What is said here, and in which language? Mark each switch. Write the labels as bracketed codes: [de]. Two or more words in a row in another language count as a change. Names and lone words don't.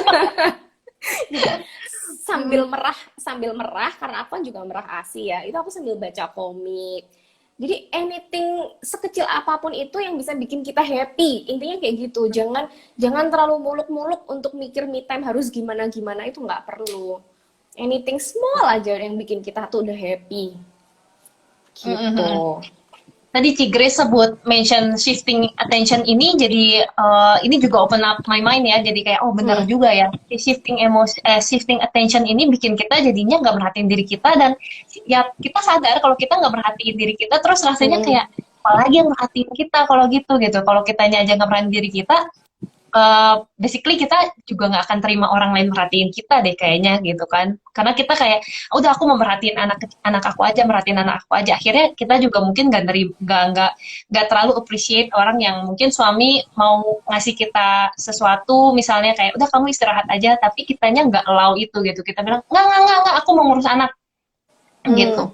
[id] sambil merah karena aku kan juga merah ASI ya, itu aku sambil baca komik. Jadi anything sekecil apapun itu yang bisa bikin kita happy, intinya kayak gitu. Jangan terlalu muluk-muluk untuk mikir [en] me time [id] harus gimana-gimana, itu nggak perlu. [en] Anything small [id] aja yang bikin kita tuh udah happy gitu. Tadi Ci Grace sebut [en] mention shifting attention [id] ini, jadi ini juga [en] open up my mind [id] ya, jadi kayak oh benar juga ya, [en] shifting attention [id] ini bikin kita jadinya nggak merhatiin diri kita, dan ya kita sadar kalau kita nggak merhatiin diri kita, terus rasanya kayak apalagi yang merhatiin kita kalau gitu, kalau kitanya aja nggak merhatiin diri kita, basically kita juga nggak akan terima orang lain merhatiin kita deh kayaknya gitu kan, karena kita kayak udah aku mau merhatiin anak aku aja, merhatiin anak aku aja, akhirnya kita juga mungkin nggak terlalu appreciate orang yang mungkin suami mau ngasih kita sesuatu, misalnya kayak udah kamu istirahat aja, tapi kitanya nggak allow itu gitu, kita bilang nggak aku mau ngurus anak gitu